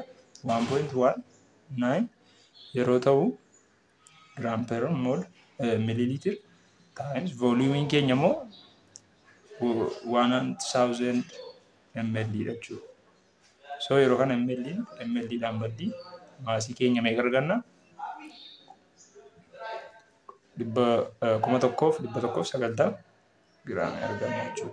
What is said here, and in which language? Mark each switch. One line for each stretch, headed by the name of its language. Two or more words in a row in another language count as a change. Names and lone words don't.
Oromo: 1.19 yeroo ta'u
English: gram per mole milliliter
Oromo: times volume keenya immoo 1000 ml jechuudha. So yeroo kana ml dhaan baddi maasii keenya meeqa arganna? 1,190 giraamii arganna jechuudha.